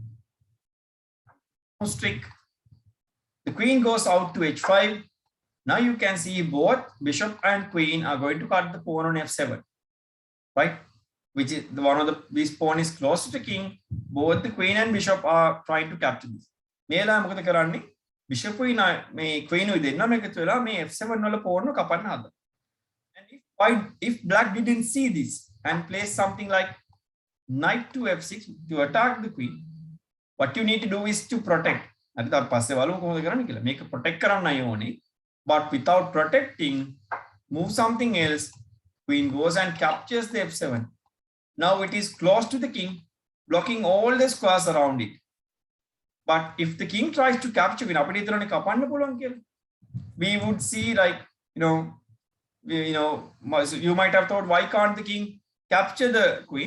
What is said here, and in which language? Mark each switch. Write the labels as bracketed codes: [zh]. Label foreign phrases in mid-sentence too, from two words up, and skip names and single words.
[en] Trick. The queen goes out to h5. Now you can see both bishop and queen are going to cut the pawn on f7, right? Which is this pawn is close to the king. Both the queen and bishop are trying to capture this. [si] මේලා මොකද කරන්නේ? bishop මේ queen උයි දෙන්නම එකතු වෙලා මේ f7 වල pawn එක කපන්න හදනවා. [en] And if black didn't see this and plays something like knight to f6 to attack the queen, what you need to do is to protect. [si] අද අපි පස්සේ බලමු කොහොමද කරන්නේ කියලා. මේක protect කරන්නයි ඕනේ. [en] But without protecting, move something else. Queen goes and captures the f7. Now it is close to the king, blocking all the squares around it. But if the king tries to capture queen, we would see like, you might have thought, why can't the king capture the queen?